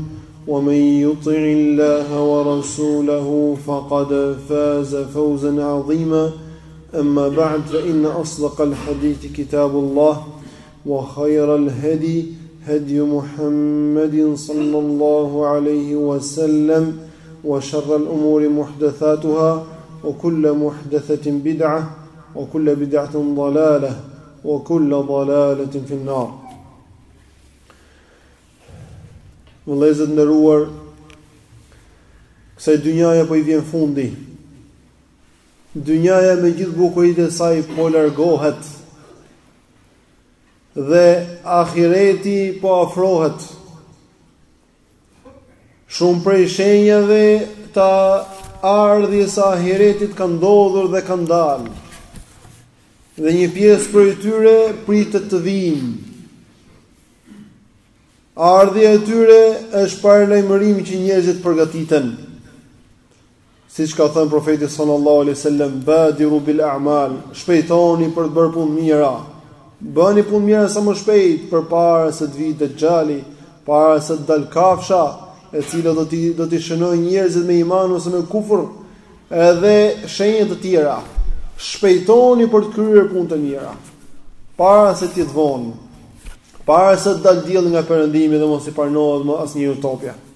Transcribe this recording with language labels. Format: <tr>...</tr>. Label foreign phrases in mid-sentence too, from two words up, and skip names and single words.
<ar>ومن يطع الله ورسوله فقد فاز فوزا عظيما أما بعد فإن أصدق الحديث كتاب الله وخير الهدي هدي محمد صلى الله عليه وسلم وشر الأمور محدثاتها وكل محدثة بدعة وكل بدعة ضلالة وكل ضلالة في النار.</ar> <sq>Vëllezër nderuar, kësaj dynjaja po I vjen fundi. Dynjaja me gjithë bukuritë e saj po largohet dhe ahireti po afrohet. Shumë prej shenjave të ardhjes së ahiretit kanë ndodhur dhe kanë dalë. Dhe një pjesë prej tyre pritet të vinë. Ardhja e tyre është paralajmërim që njerëzit përgatiten. Siç ka thënë profeti</sq> <ar>صلى الله عليه وسلم بادروا بالأعمال,</ar> <sq>shpejtoni për të bërë punë mira. Bëni punë mira sa më shpejt përpara se të vijë Dejjali, para se të dalë kafsha, e cila do t'i shënojë njerëzit me iman ose me kufër, edhe shenjat të tjera. Shpejtoni për të kryer punë të mira, para se të jetë vonë, para se të dalë dielli nga perëndimi dhe mos I pranohet më asnjë utopia.</sq>